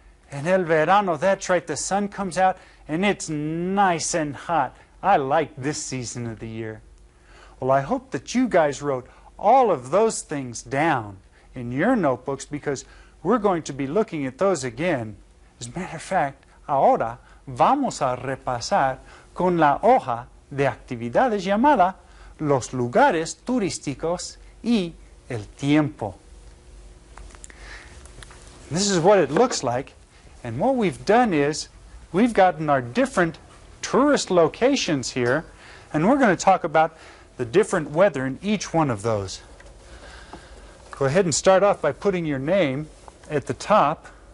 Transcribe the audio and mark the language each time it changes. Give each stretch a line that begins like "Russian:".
Spanish: En el verano,
English: that's right, the sun comes out and it's nice and hot. I like this season of the year. Well, I hope that you guys wrote all of those things down in your notebooks because we're going to be looking at those again. As a matter of fact,
Spanish: ahora vamos a repasar con la hoja de actividades llamada los lugares turísticos y el tiempo.
English: This is what it looks like, and what we've done is we've gotten our different tourist locations here, and we're going to talk about the different weather in each one of those. Go ahead and start off by putting your name at the top.